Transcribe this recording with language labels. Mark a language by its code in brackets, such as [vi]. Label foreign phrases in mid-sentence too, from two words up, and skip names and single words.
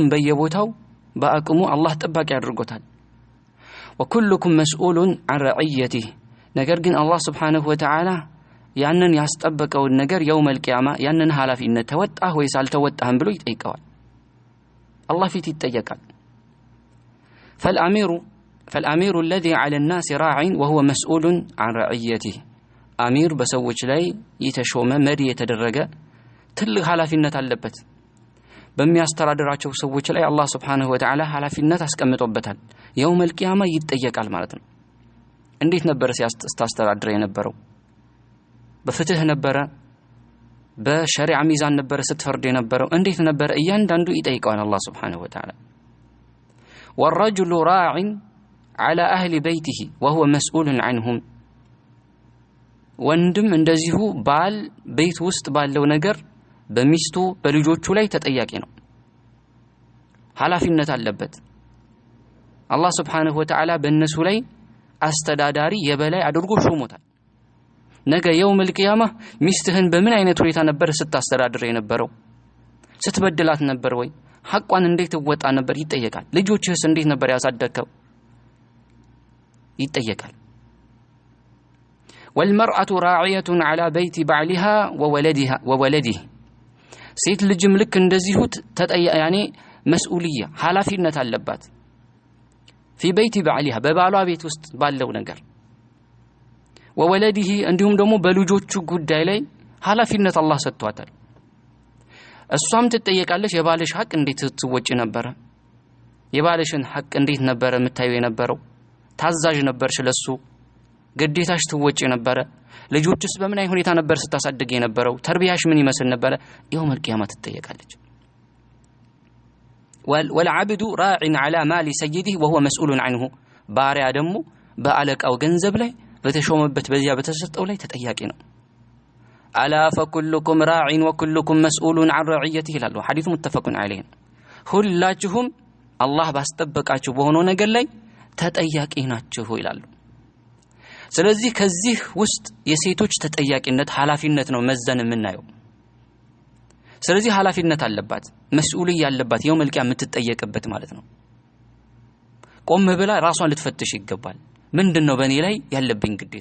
[am] በየቦታው በአቅሙ አላህ ጠባቂ አድርጎታል። [ar] وكلكم مسؤول عن رعيته። [am] ነገር ግን አላህ [ar] سبحانه وتعالى [am] ያንን ያስጠበቀው ነገር [ar] يوم القيامة [am] ያንን ኃላፊነት ተወጣህ ወይስ አልተወጣህም ብሎ ይጠይቀዋል። አላህ ፊት ይጠየቃል። [ar] فالامير الذي على الناس راع وهو مسؤول عن رعيته. [am] አሚር በሰዎች ላይ የተሾመ መሪ የተደረገ ትልቅ ኃላፊነት አለበት። በሚያስተዳድራቸው ሰዎች ላይ አላህ [ar] سبحانه وتعالى [am] ኃላፊነት አስቀምጦበታል። [ar] يوم القيامة [am] ይጠየቃል ማለት ነው። እንዴት ነበር ሲያስተዳድር የነበረው? በፍትህ ነበር? በሸሪዓ ሚዛን ነበር ስትፈርድ የነበረው? እንዴት ነበር? እያንዳንዱ ይጠይቀዋል አላህ [ar] سبحانه وتعالى። والرجل راع على أهل بيته وهو مسؤول عنهم. [am] ወንድም እንደዚሁ ባል ቤት ውስጥ ባለው ነገር በሚስቱ በልጆቹ ላይ ተጠያቂ ነው፣ ኃላፊነት አለበት። አላህ [ar] سبحانه وتعالى [am] በእነሱ ላይ አስተዳዳሪ የበላይ አድርጎ ሾሞታል። ነገ [ar] يوم القيامة [am] ሚስትህን በምን አይነት ሁኔታ ነበር ስታስተዳድር የነበረው? ስትበድላት ነበር ወይ? ሐቋን እንዴት ወጣ ነበር? ይጠየቃል። ልጆችህስ እንዴት ነበር ያሳደከው? [ar] ይጠየቃል። والمرأة راعية على بيت بعلها وولده. [am] ሴት ልጅም ልክ እንደዚሁ ያኔ መስኡልያ ኃላፊነት አለባት። [ar] في بيت بعلها [am] በባሏ ቤት ውስጥ ባለው ነገር ወወለዲህ እንዲሁም ደግሞ በልጆቹ ጉዳይ ላይ ኃላፊነት አላህ ሰጥቷታል። እሷም ትጠየቃለች። የባልሽ ሐቅ እንዴት ትወጪ ነበር? የባልሽን ሐቅ እንዴት ነበር የምታዩ የነበረው? ታዛዥ ነበርሽ ለሱ? ግዴታሽ ትወጪ ነበር? ልጆችስ በምን አይነት ሁኔታ ነበር ስታሳድግ የነበረው? ተርቢያሽ ምን ይመስል ነበር? [ar] يوم القيامة ትጠየቃለች። والعبد راع على مال سيده وهو مسؤول عنه. [am] ባሪያ ደግሞ በአለቃው ገንዘብ ላይ በተሾመበት በዚያ በተሰጠው ላይ ተጠያቂ ነው። [ar] ألا فكلكم راع وكلكم مسؤول عن رعيته [am] ይላሉ። [ar] الحديث متفق عليه። [am] ሁላችሁም አላህ ባስጠበቃችሁ በሆነው ነገር ላይ ተጠያቂ ናችሁ ይላሉ። ስለዚህ ከዚህ ውስጥ የሴቶች ተጠያቂነት ኃላፊነት ነው መዘን የምናየው። ስለዚህ ኃላፊነት አለባት፣ መስኡልያ ያለባት [ar] يوم القيامة [am] የምትጠየቅበት ማለት ነው። ቆም ብላ ራሷን ልትፈትሽ ይገባል። ምንድነው በእኔ ላይ ያለብኝ ግዴታ?